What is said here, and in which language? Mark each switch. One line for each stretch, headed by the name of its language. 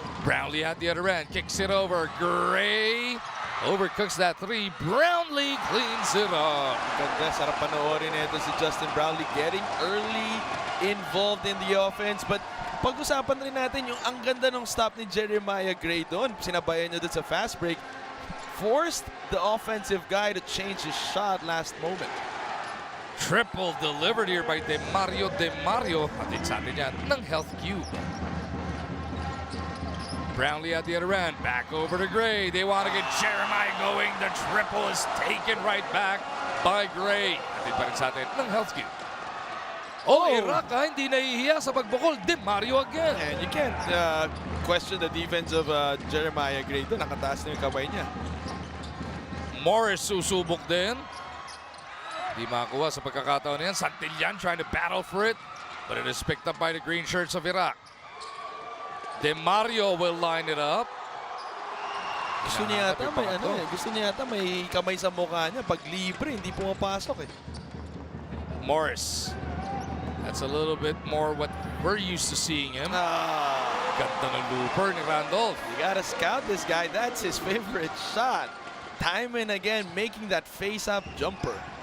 English: Brownlee at the other end. Kicks it over. Gray overcooks that three. Brownlee cleans it up.
Filipino: Ganda, sarap panoorin ito si
English: Justin Brownlee getting early involved in the offense.
Filipino: But pag-usapan rin natin yung ang ganda ng stop ni Jeremiah Gray doon. Sinabayan niya doon sa fast break.
English: Forced the offensive guy to change his shot last moment. Triple delivered here by DeMario.
Filipino: Atin sa atin yan ng Health Cube.
English: Brownlee at the other end. Back over to Gray. They want to get Jeremiah going. The triple is taken right back by Gray.
Filipino: Atin pa rin sa atin ng Health Cube. Iraq hindi nahihiya sa pagbukol. DeMario again.
English: And you can't question the defense of Jeremiah Gray doon.
Filipino: Nakataas na yung kamay niya. Morris susubok din. Di makakuha sa pagkakataon na yan.
English: Santillan trying to battle for it. But it is picked up by the green shirts of Iraq. DeMario will line it up.
Filipino: Gusto niya yata may kamay sa mukha niya. Pag libre, hindi pumapasok eh. Morris.
English: That's a little bit more what we're used to seeing him.
Filipino: Ganda ng looper ni Randolph.
English: You gotta scout this guy. That's his favorite shot. Time and again, making that face-up jumper.